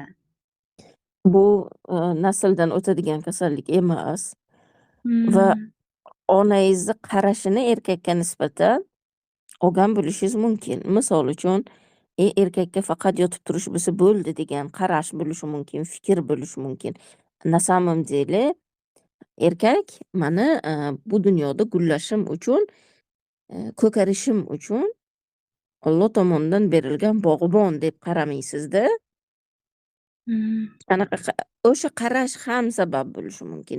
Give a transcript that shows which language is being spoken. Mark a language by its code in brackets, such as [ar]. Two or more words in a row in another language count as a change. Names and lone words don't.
[uz] Bu nasldan o'tadigan kasallik emas. Va onangizni qarashini erkakka nisbatan olgan bo'lishingiz mumkin. Misol uchun, erkakka faqat yotib turish bo'lsa bo'ldi degan qarash bo'lishi mumkin, fikr bo'lishi mumkin. [ru] на самом деле [uz] erkak mani bu dunyoda gullashim uchun, ko'karishim uchun Alloh tomonidan berilgan bog'bon deb qaramaysizda. O'sha qarash ham sabab bo'lishi mumkin.